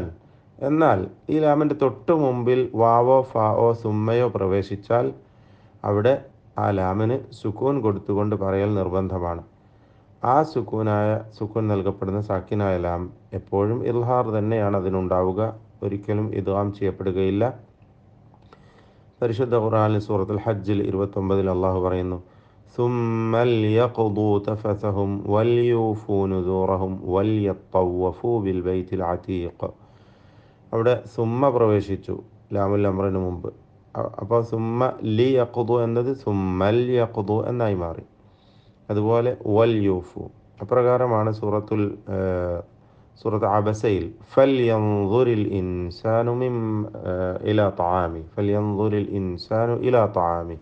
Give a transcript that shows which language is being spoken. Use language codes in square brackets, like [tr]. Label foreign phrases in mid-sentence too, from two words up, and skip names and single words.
[ml] എന്നാൽ ഈ ലാമിൻ്റെ തൊട്ട് മുമ്പിൽ വാവോ ഫാവോ സുമ്മയോ പ്രവേശിച്ചാൽ അവിടെ ആ ലാമിന് സുക്കൂൻ കൊടുത്തുകൊണ്ട് പറയൽ നിർബന്ധമാണ്. ആ സുക്കൂൻ നൽകപ്പെടുന്ന സാക്കിനായ ലാം എപ്പോഴും ഇൽഹാർ തന്നെയാണ് അതിനുണ്ടാവുക, ഒരിക്കലും ഇദ്ഗാം ചെയ്യപ്പെടുകയില്ല. പരിശുദ്ധ ഖുർആനിൽ സൂറത്തുൽ ഹജ്ജിൽ 29 അള്ളാഹു പറയുന്നു, [ar] ثُمَّ لْيَقْضُوا تَفَثَهُمْ وَلْيُوفُوا نُذُورَهُمْ وَلْيَطَّوَّفُوا بِالْبَيْتِ الْعَتീഖ്. [ml] അവിടെ സുമ്മ പ്രവേശിച്ചു ലാമുൽ അമ്രിന് മുമ്പ്. അപ്പോൾ [ar] ثم ل يقضوا [ml] എന്നത് [ar] ثمل يقضوا [ml] എന്നായി മാറി. അതുപോലെ [ar] وليوفوا. [ml] അപ്രകാരമാണ് സൂറത്ത് അബസയിൽ [ar] فلينظر الإنسان إلى طعامه.